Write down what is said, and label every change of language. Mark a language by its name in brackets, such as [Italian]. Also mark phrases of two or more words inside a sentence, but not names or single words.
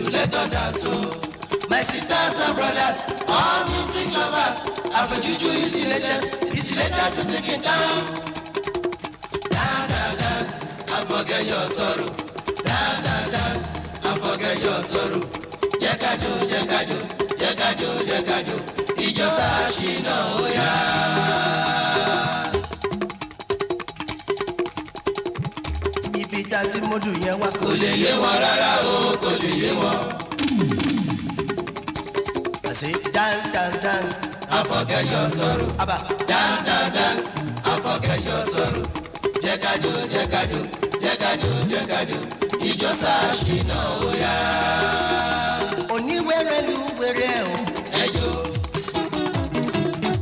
[English] Let us dance, oh. My sisters and brothers, all music lovers, afrojuju is the latest. It's the latest music in town. Dance, dance, dance, and forget your sorrow. Dance, dance, dance, and forget your sorrow. [Yoruba] Jẹ́ ká jó, jẹ́ ká jó, jẹ́ ká jó, jẹ́ ká jó. Ìjọ Ṣínà ó yá. ibi tá tí mọ́dù yẹn wá. Kò lè yé wọn rárá o, kò lè yé wọn. [English] I say dance, dance, dance. And forget your sorrow. Abba, Dance, dance, dance, and forget your sorrow. [Yoruba] Jẹ́ ká jó, jẹ́ ká jó, jẹ́ ká jó, jẹ́ ká jó. Ìjọ Ṣínà ó yá. oníwèrè lu wèrè o. Ẹ jó,